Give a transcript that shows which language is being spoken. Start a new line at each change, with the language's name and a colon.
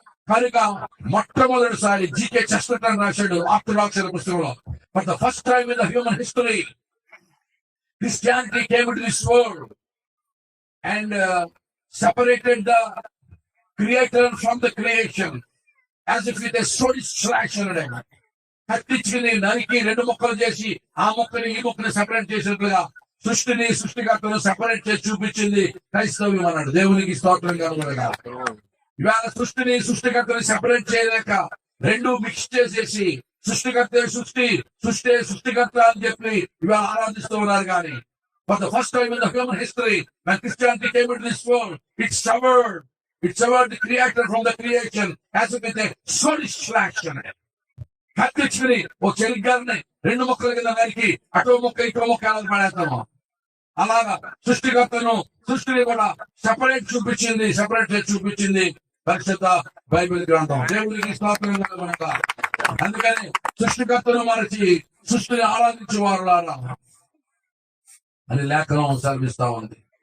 Telugu: కనుక మొట్టమొదటిసారి GK Chesterton రాశాడు ఆర్థడాక్స్ పుస్తకంలో,
English: for the first time in the human history Christianity came into this world and separated the creator from the creation as if it is sword slash
Telugu: అనడం. కత్తిచ్చుకుని నరికి 2 ముక్కలు చేసి ఆ ముక్కని ఈ ముక్కని సెపరేట్ చేసినట్లుగా సృష్టిని సృష్టికర్తను సెపరేట్ చేసి చూపించింది క్రైస్తవ్యం అన్నాడు. దేవునికి స్తోత్రం కలుగునుగాక. ఇవాళ సృష్టిని సృష్టికర్తని సెపరేట్ చేయలేక 2 మిక్స్ చేసేసి సృష్టికర్త సృష్టికర్త అని చెప్పి ఇవాళ ఆరాధిస్తూ ఉన్నారు.
English: కానీ for the first time in the human history when Christianity came into this world, it severed the creator from the creation as if it is sword slash అన్నాడు.
Telugu: కత్తిచ్చుకుని ఒక చెలిగారిని 2 ముక్కల కింద నరికి అటో ముక్క ఇటో ముక్క అలా పడేస్తాము. అలాగా సృష్టికర్తను సృష్టిని కూడా సెపరేట్ చేసి చూపించింది. పరిశుద్ధ బైబిల్ గ్రంథం. దేవునికి స్తోత్రం కలుగునుగాక. అందుకని సృష్టికర్తను మరచి సృష్టిని ఆరాధించేవారులారా అని లేఖనం సెలవిస్తా ఉంది.